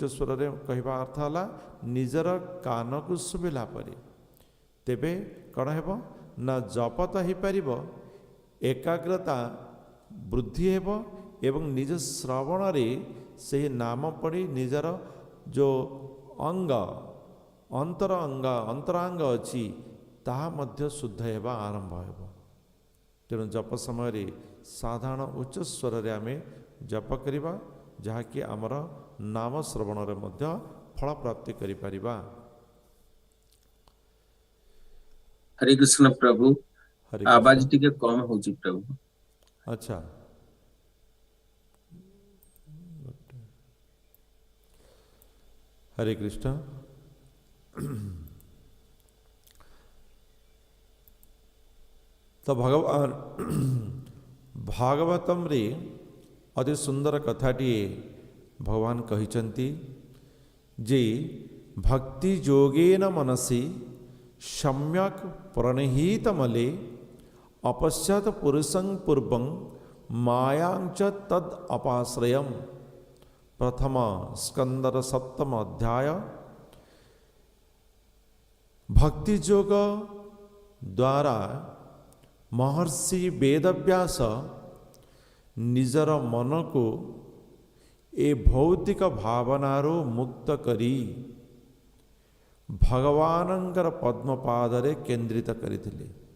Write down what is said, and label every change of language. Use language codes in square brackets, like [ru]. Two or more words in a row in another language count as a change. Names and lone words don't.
[or] ସ୍ୱରରେ କହିବା ଅର୍ଥ ହେଲା ନିଜର କାନକୁ ଶୁଭିଲା ପରେ, ତେବେ କ'ଣ ହେବ ନା ଜପ ତ ହେଇପାରିବ, ଏକାଗ୍ରତା ବୃଦ୍ଧି ହେବ ଏବଂ ନିଜ ଶ୍ରବଣରେ ସେହି ନାମ ପଢ଼ି ନିଜର ଯେଉଁ ଅନ୍ତରାଙ୍ଗ ଅଛି ତାହା ମଧ୍ୟ ଶୁଦ୍ଧ ହେବା ଆରମ୍ଭ ହେବ। ତେଣୁ ଜପ ସମୟରେ ସାଧାରଣ ଉଚ୍ଚ ସ୍ୱରରେ ଆମେ ଜପ କରିବା, ଯାହାକି ଆମର ନାମ ଶ୍ରବଣରେ ମଧ୍ୟ ଫଳ ପ୍ରାପ୍ତି କରିପାରିବା। ହରେ କୃଷ୍ଣ ପ୍ରଭୁ, हरे आवाज कृष्ण। ଟିକେ କମ ହୋଚି ପ୍ରଭୁ। ଅଚ୍ଛା, ହରେ କୃଷ୍ଣ। ତୋ ଭଗବାନ ଭାଗବତମ ରେ ଅତି ସୁନ୍ଦର କଥାଟିଏ ଭଗବାନ କହିଛନ୍ତି ଯେ [sa] भक्ति जोगेन मनसि सम्यक प्रणहित मले अपश्यत पुरुषं पूर्वं मायांच तद अपाश्रयम्। [or] ପ୍ରଥମ ସ୍କନ୍ଧର ସପ୍ତମ ଅଧ୍ୟାୟ। ଭକ୍ତି ଯୋଗ ଦ୍ୱାରା ମହର୍ଷି ବେଦବ୍ୟାସ ନିଜର ମନ କୁ ଏ ଭୌତିକ ଭାବନାରୁ ମୁକ୍ତ କରି ଭଗବାନଙ୍କର ପଦ୍ମପାଦରେ କେନ୍ଦ୍ରିତ କରିଥିଲେ।